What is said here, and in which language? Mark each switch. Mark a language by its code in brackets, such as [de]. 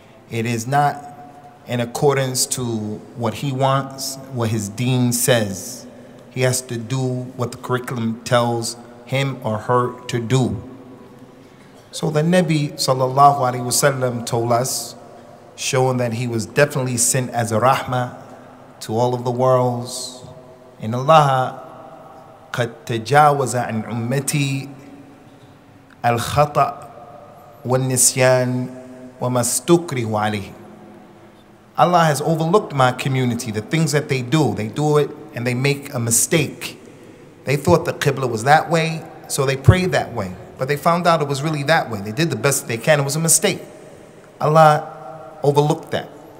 [en] It is not in accordance to what he wants, what his deen says. He has to do what the curriculum tells him or her to do. So the Nabi sallallahu alaihi wasallam told us, showing that he was definitely sent as a rahmah to all of the worlds. [ar] In Allah, قد تجاوز عن أمتي الخطأ والنسيان وما استكره عليه. [en] Allah has overlooked my community, the things that they do it and they make a mistake. They thought the Qibla was that way, so they prayed that way. But they found out it was really that way. They did the best they can. It was a mistake. Allah overlooked that.